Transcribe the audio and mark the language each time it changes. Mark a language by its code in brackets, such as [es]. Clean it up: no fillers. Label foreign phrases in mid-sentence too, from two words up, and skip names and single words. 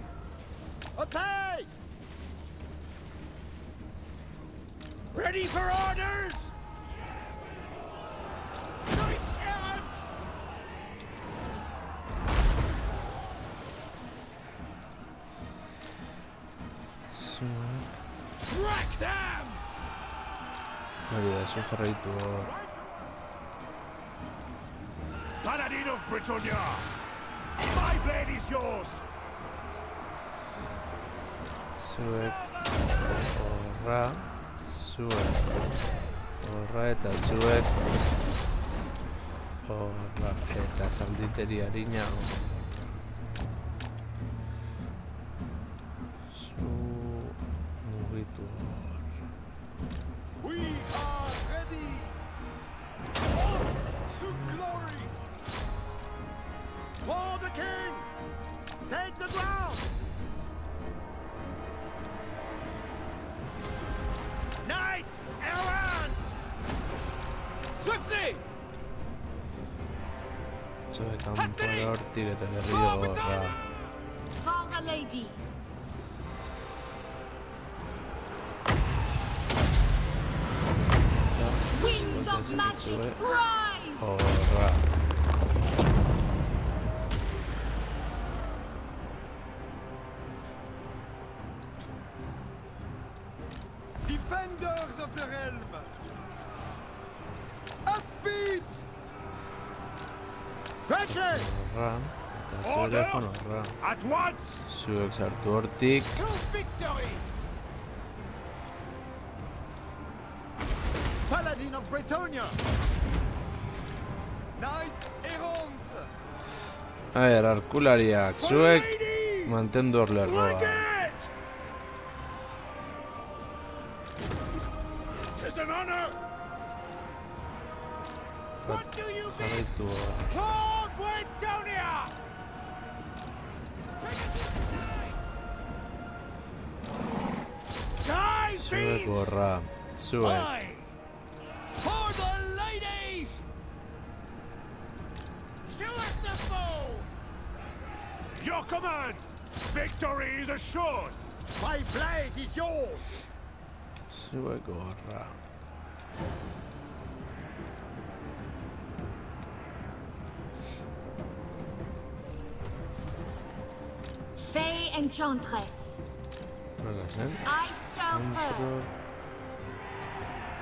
[en] Attack! Ready for orders! Knights errant! Wreck them! [eu] Hori da, zu jarraitu hor. [en] Paladin of Britannia! My blade is yours! [eu] Zuek horra. Horra eta zuek horra eta zalditeri harina zu mugitu hor. [en] We are ready! On to glory! For the king! Take the ground! Knights errant! Swiftly! [eu] Zuek kanpora hortik eta berriro horra. [en] For the lady. Winds of magic rise! [eu] Horra. [en] Defenders of the realm! At speed! Quickly! [eu] Horra. Eta zuek horra. [en] At once! [eu] Zuek sartu hortik. [en] To victory! Paladin of Britannia! Knights errant! [es] A ver, [eu] arkulariak, zuek mantendu hor lerroa. [en] Tis an honor! What do you mean? [eu] Jarraitu hor. [en] For Britannia! Die, [eu] Zuek [en] fiends! [eu] horra. Zuek. [en] For the lady! Shoot at the foe! Your command! Victory is assured! My blade is yours! [eu] Zuek horra. [en] Fey Enchantress. [eu] Nola zen? [en] I serve her. [es] Entro.